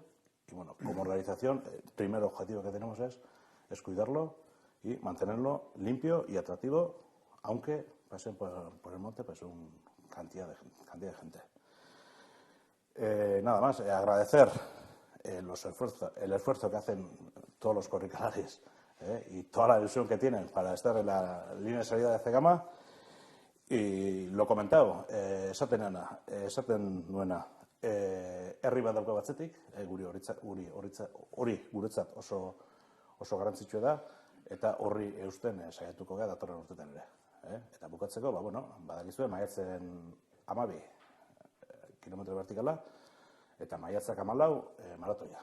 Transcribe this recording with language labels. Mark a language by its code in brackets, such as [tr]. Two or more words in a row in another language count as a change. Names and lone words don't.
[es] Y bueno, como organización, el primer objetivo que tenemos es cuidarlo y mantenerlo limpio y atractivo, aunque pasen por el monte pues una cantidad de gente. Nada más, agradecer el esfuerzo que hacen todos los corricalares y toda la ilusión que tienen para estar en la línea de salida de Zegama. Y lo comentado, [eu] esaten nuena, herri bat dauka batzetik, hori guretzat oso garrantzitsua da, eta horri eusten saiatuko gara datorren urtetan ere. Eta bukatzeko, badakizue, maiatzen 12 kilometro vertikala, eta maiatzak 14 maratoia.